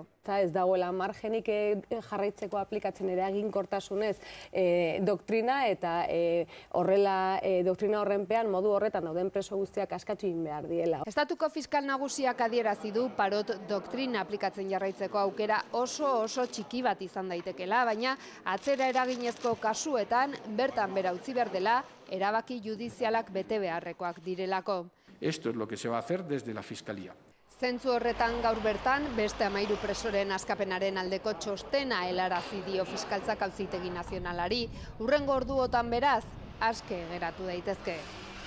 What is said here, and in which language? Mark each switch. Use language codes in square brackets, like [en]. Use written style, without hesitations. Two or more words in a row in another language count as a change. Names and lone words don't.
[eu] Ez dagoela margenik jarraitzeko aplikatzen eraginkortasunez doktrina eta horrela doktrina horrenpean modu horretan dauden preso guztiak askatu egin behar diela. Estatuko fiskal nagusiak adierazi du parot doktrina aplikatzen jarraitzeko aukera oso txiki bat izan daitekela, baina atzera eraginezko kasuetan bertan bera utzi behar dela erabaki judizialak bete beharrekoak direlako. [es] Esto es lo que se va a hacer desde la Fiscalía. [eu] Zentzu horretan gaur bertan, beste 13 presoren askapenaren aldeko txostena helarazi dio fiskaltzak auzitegi nazionalari. Hurrengo orduotan beraz, aske geratu daitezke.